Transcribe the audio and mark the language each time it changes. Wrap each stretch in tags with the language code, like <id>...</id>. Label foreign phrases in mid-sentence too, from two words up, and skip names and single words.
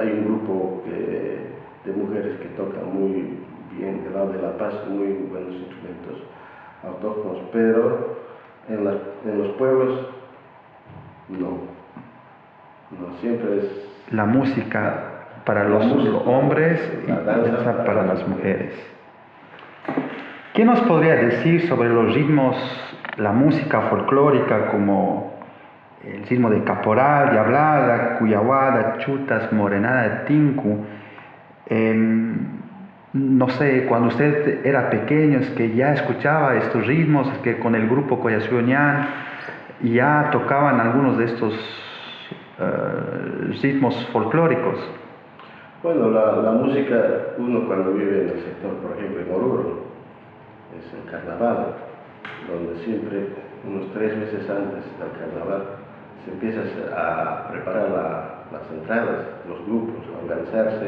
<es>Hay un grupo de mujeres que tocan muy bien del lado de La Paz, muy buenos instrumentos autóctonos, pero en los pueblos no, siempre es la música para los hombres y la danza para las mujeres. ¿Qué nos podría decir sobre los ritmos, la música folclórica como el ritmo de caporal, diablada, cuyahuada, chutas, morenada, tinku? No sé, cuando usted era pequeño, es que ya escuchaba estos ritmos, es que con el grupo Coyasuñán ya tocaban algunos de estos ritmos folclóricos. Bueno, la música, uno cuando vive en el sector, por ejemplo, en Oruro, es el carnaval, donde siempre, unos 3 meses antes del carnaval, se empieza a preparar las entradas, los grupos, a organizarse.</es>